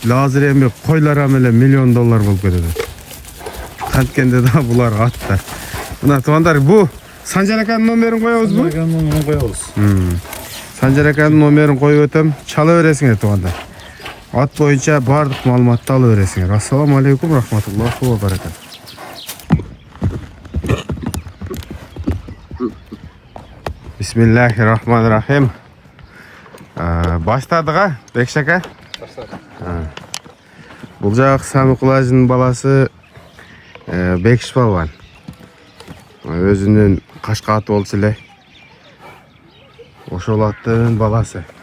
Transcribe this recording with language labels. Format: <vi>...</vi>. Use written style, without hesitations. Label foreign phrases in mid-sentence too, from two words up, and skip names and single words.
<ky>Азыр эми койлар менен миллион доллар болуп кетет. Канткенде да булар аттар. Мына туугандар, бу Санжар аканын номерин коебузбу? Санжар аканын номерин коебуз. Санжар аканын номерин коюп өтөм. Чала бересиңер туугандар. Ат боюнча бардык маалыматты ала бересиңер.</ky> <ar>السلام عليكم ورحمة الله وبركاته بسم الله الرحمن الرحيم.</ar> <ky>Баштадык а, Бекшака? Баштадык. Бул жак Самыкулажынын баласы Бекиш балбан. Өзүнүн кашка аты болчу эле. Ошол аттын баласы.</ky>